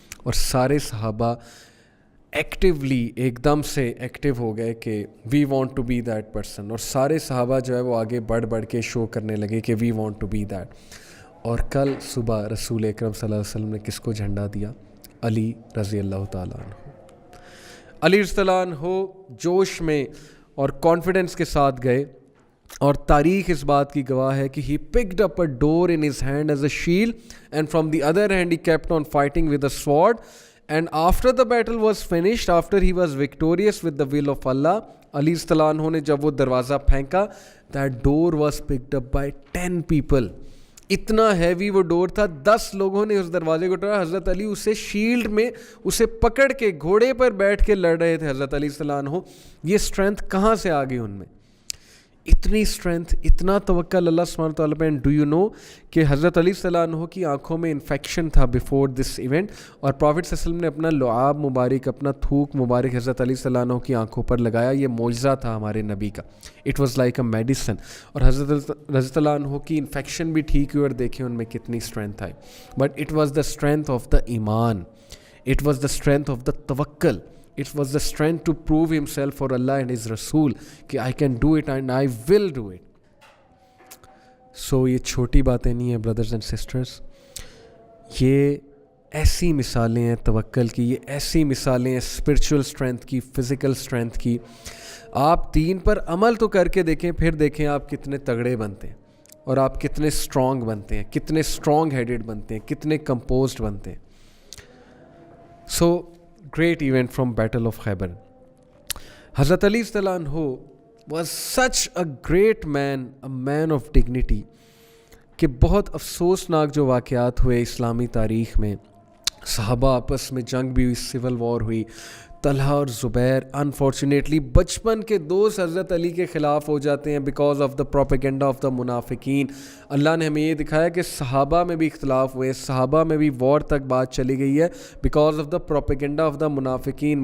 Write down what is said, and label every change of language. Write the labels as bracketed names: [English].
[Urdu] اور سارے صحابہ ایکٹیولی ایک دم سے ایکٹیو ہو گئے کہ [English] we want to be that person, [Urdu] اور سارے صحابہ جو ہے وہ آگے بڑھ کے شو کرنے لگے کہ [English] We want to be that. [Urdu] اور کل صبح رسول اکرم صلی اللہ علیہ وسلم نے کس کو جھنڈا دیا؟ علی رضی اللہ تعالیٰ عنہ. علی رضی اللہ عنہ جوش میں اور کانفیڈنس کے ساتھ گئے, اور تاریخ اس بات کی گواہ ہے کہ [English] he picked up a door in his hand as a shield and from the other hand he kept on fighting with a sword, and after the battle was finished, after he was victorious with the will of Allah, [Urdu] علی رضی اللہ عنہ نے جب وہ دروازہ پھینکا, [English] that door was picked up by 10 people. [Urdu] اتنا heavy وہ ڈور تھا, 10 لوگوں نے اس دروازے کو ٹوڑا. حضرت علی اسے شیلڈ میں اسے پکڑ کے گھوڑے پر بیٹھ کے لڑ رہے تھے. حضرت علی صلی اللہ عنہ, یہ اسٹرینتھ کہاں سے آ گئی ان میں؟ اتنی اسٹرینتھ, اتنا توکل اللہ سبحانہ تعالیٰ پہ. [English] and do you know [Urdu] کہ حضرت علی صلی اللہ عنہ کی آنکھوں میں انفیکشن تھا [English] before this event, [Urdu] اور پروفٹ صلی اللہ علیہ وسلم نے اپنا لعاب مبارک, اپنا تھوک مبارک حضرت علی صلی اللہ عنہ کی آنکھوں پر لگایا. یہ معجزہ تھا ہمارے نبی کا. [English] It was like a medicine. [Urdu] اور حضرت رضی اللہ عنہ کی انفیکشن بھی ٹھیک ہوئی, اور دیکھیں ان میں کتنی strength I. [English] But it was the strength of the ایمان, it was the strength of the توکل, it was the strength to prove himself for Allah and his Rasool کہ I can do it and I will do it. [Urdu] So یہ چھوٹی باتیں نہیں ہیں [English] brothers and sisters, [Urdu] یہ ایسی مثالیں ہیں توکل کی, یہ ایسی مثالیں ہیں [English] spiritual strength [Urdu] کی, [English] physical strength [Urdu] کی. آپ دین پر عمل تو کر کے دیکھیں, پھر دیکھیں آپ کتنے تگڑے بنتے ہیں, اور آپ کتنے strong بنتے ہیں, کتنے [English] strong headed [Urdu] بنتے ہیں, کتنے composed بنتے ہیں. [English] So great event from Battle of Khaybar. Hazrat Ali radhiyallahu anhu was such a great man, a man of dignity, [Urdu] کہ بہت افسوسناک جو واقعات ہوئے اسلامی تاریخ میں. صحابہ آپس میں جنگ بھی ہوئی, سول وار ہوئی. طلحہ اور زبیر انفارچونیٹلی بچپن کے دوست حضرت علی کے خلاف ہو جاتے ہیں [English] Because of the propaganda of the منافقین. [Urdu] اللہ نے ہمیں یہ دکھایا کہ صحابہ میں بھی اختلاف ہوئے, صحابہ میں بھی وار تک بات چلی گئی ہے [English] Because of the propaganda of the منافقین.